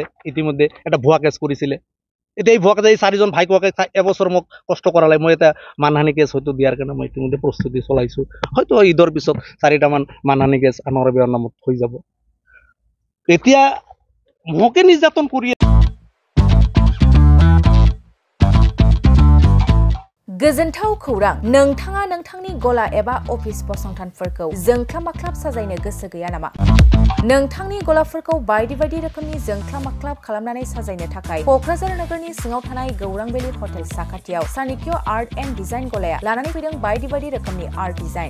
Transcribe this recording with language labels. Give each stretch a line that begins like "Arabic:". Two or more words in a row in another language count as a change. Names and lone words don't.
Assamese: ইতিমধ্যে এটা ভুৱা কেছ কৰিছিলে। এতিয়া এই ভুৱা কেছ, এই 4জন ভাইকোৱাকে এবছৰ মোক কষ্ট কৰালে। মই এটা মানহানি কেছ হয়তো দিয়াৰ কাৰণে মই ইতিমধ্যে প্ৰস্তুতি চলাইছো। হয়তো ঈদৰ পিছত 4টামান মানহানি কেছ আনৰা বেৱাৰ নামত হৈ যাব। এতিয়া মোকে নিৰ্যাতন কৰি
Bodo: गोजोनथाव खौरां, नोंथाङा नोंथांनि गला एबा अफिस फसंथानफोरखौ जोंख्लाब माख्लाब साजायनो गोसो गैया नामा? नोंथांनि गलाफोरखौ बायदि रोखोमनि जोंख्लाब माख्लाब खालामनानै साजायनो थाखाय क'क्राझार नोगोरनि सिङाव थानाय गौरां भेलि हटेल साखाथियाव चाणक्य आर्ट एन्ड डिजाइन गलाया लानानै फैदों बायदि रोखोमनि
English: art design.